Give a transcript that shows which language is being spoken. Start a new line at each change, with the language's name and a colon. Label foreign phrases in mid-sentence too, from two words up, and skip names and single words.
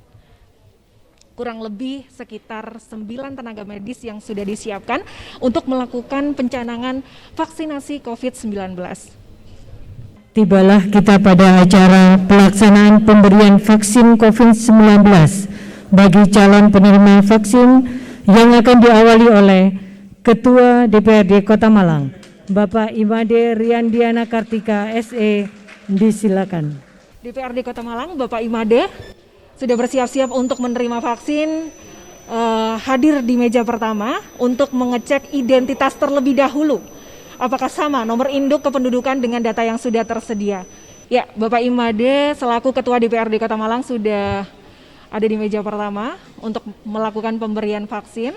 Indonesian: Kurang lebih sekitar 9 tenaga medis yang sudah disiapkan untuk melakukan pencanangan vaksinasi COVID-19. Tibalah kita pada acara pelaksanaan pemberian vaksin COVID-19 bagi calon penerima vaksin yang akan diawali oleh Ketua DPRD Kota Malang, Bapak Imade Riandiana Kartika SE, disilakan. DPRD Kota Malang, Bapak Imade sudah bersiap-siap untuk menerima vaksin, hadir di meja pertama untuk mengecek identitas terlebih dahulu. Apakah sama nomor induk kependudukan dengan data yang sudah tersedia? Ya, Bapak Imade selaku Ketua DPRD Kota Malang sudah ada di meja pertama untuk melakukan pemberian vaksin.